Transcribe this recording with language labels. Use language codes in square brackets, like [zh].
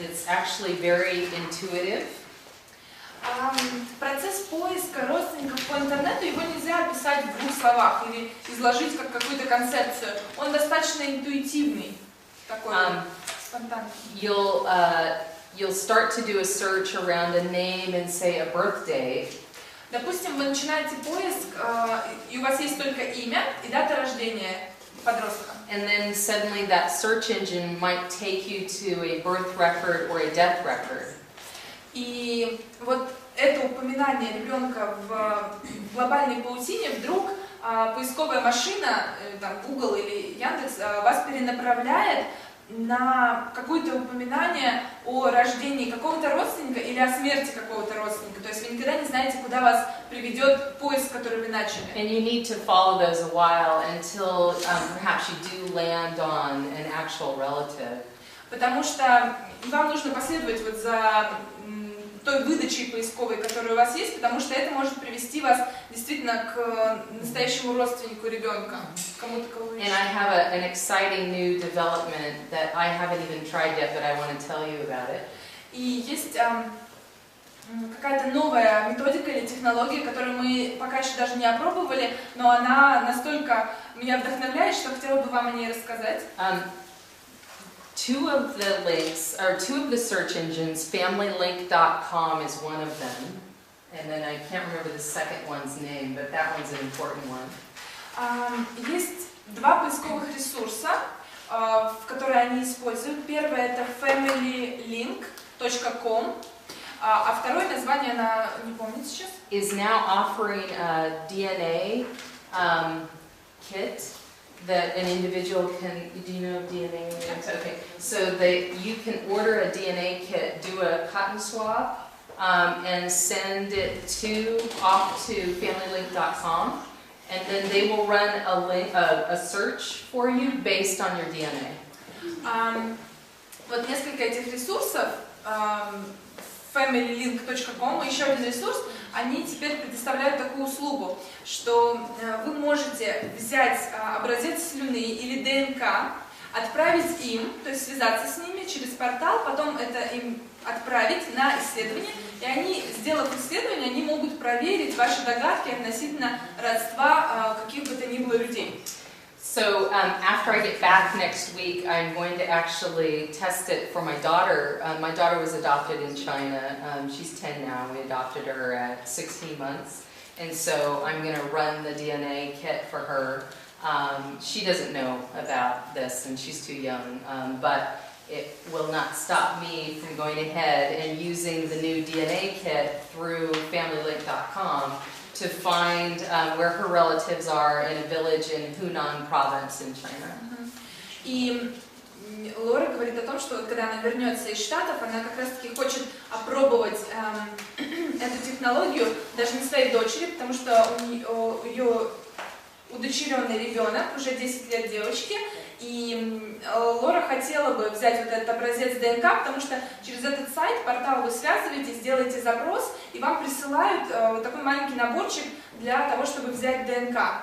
[en] It's actually very intuitive. [ru] Процесс поиска родственников по интернету, его нельзя описать в двух словах или изложить как какую-то концепцию. Он достаточно интуитивный, такой спонтанный. [en] You'll start to do a search around a name and say a birthday. [ru] Допустим, вы начинаете поиск, и у вас есть только имя и дата рождения подростка. [en] And then suddenly that search engine might take you to a birth record or a death record. [ru] И вот это упоминание ребенка в глобальной паутине вдруг поисковая машина, там Google или Яндекс, вас перенаправляет на какое-то упоминание о рождении какого-то родственника или о смерти какого-то родственника. То есть вы никогда не знаете, куда вас приведет поиск, который вы начали. [en] And you need to follow those a while until perhaps you do land on an actual relative. [ru] Потому что вам нужно последовать вот за той выдачей поисковой, которая у вас есть, потому что это может привести вас действительно к настоящему родственнику ребенка, кому-то, кого вы ищете. [en] And I have an exciting new development that I haven't even tried yet, but I want to tell you about it. [ru] И есть какая-то новая методика или технология, которую мы пока еще даже не опробовали, но она настолько меня вдохновляет, что хотела бы вам о ней рассказать. [en] Two of the links, or two of the search engines, FamilyLink.com is one of them, and then I can't remember the second one's name, but that one's an important one. [ru] Есть два поисковых ресурса, которые они используют. Первое это FamilyLink.com, а второе название она не помнит сейчас. [en] Is now offering a DNA kit that an individual can, do you know DNA? Okay, so you can order a DNA kit, do a cotton swab, and send it off to FamilyLink.com, and then they will run a search for you based on your DNA. [ru] Вот несколько этих ресурсов, FamilyLink.com и еще один ресурс, они теперь предоставляют такую услугу, что вы можете взять образец слюны или ДНК, отправить им, то есть связаться с ними через портал, потом это им отправить на исследование, и они, сделав исследование, они могут проверить ваши догадки относительно родства каких бы то ни было людей. [en] So after I get back next week, I'm going to actually test it for my daughter. My daughter was adopted in China. She's 10 now. We adopted her at 16 months. And so I'm going to run the DNA kit for her. She doesn't know about this, and she's too young. But it will not stop me from going ahead and using the new DNA kit through FamilyLink.com to find where her relatives are in a village in Hunan province in China. [ru] И Лора говорит о том, что когда она вернется из Штатов, она как раз-таки хочет опробовать эту технологию даже на своей дочери, потому что у ее удочеренный ребенок, уже 10 лет девочки, и Лора хотела бы взять вот этот образец ДНК, потому что через этот сайт, портал, вы связываетесь, делаете запрос, и вам присылают вот такой маленький наборчик для того, чтобы взять ДНК.